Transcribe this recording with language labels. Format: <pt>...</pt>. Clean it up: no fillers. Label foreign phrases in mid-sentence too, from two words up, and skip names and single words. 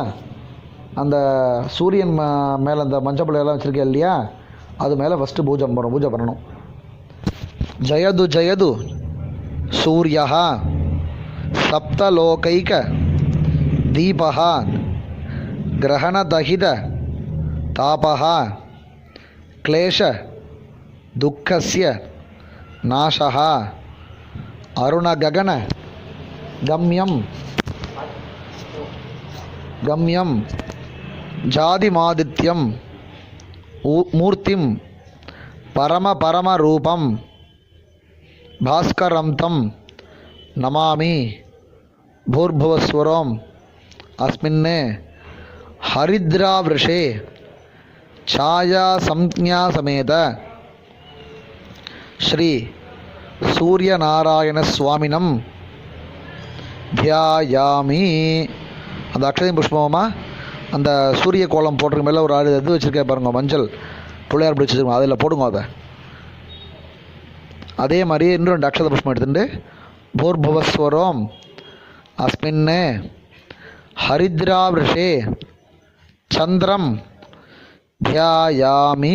<ta>அந்த சூரியன் மேலே அந்த மஞ்சள் வச்சுருக்கேன் இல்லையா, அது மேலே ஃபஸ்ட்டு பூஜை பண்ணணும்.</ta> <sa>जयतु जयतु सूर्य सप्तलोकैक दीपः ग्रहणदहित तापः क्लेश दुःखस्य नाशः अरुणगगन गम्यं जातिमादित्यं मूर्तिं परमरूपं भास्करं तं नमामि. भूर्भुवस्वरम् अस्मिन् हरिद्रावृषे छाया संज्ञा समेत श्री सूर्यनारायण स्वामिनं ध्यायामि.</sa> <ta>அந்த அக்ஷதையும் புஷ்பமா அந்த சூரிய கோலம் போட்டிருக்க மேலே ஒரு ஆடு இது வச்சுருக்கேன் பாருங்க, மஞ்சள் பிள்ளையார் பிடிச்சி வச்சுருக்கோம், அதில் போடுங்க. அதே மாதிரி இன்னும் 2 அக்ஷத புஷ்பம் எடுத்துட்டு</ta> <sa>भूर्भुवस्वरम् अस्मिन् हरिद्रावृषे चन्द्रम् ध्यायामि.</sa>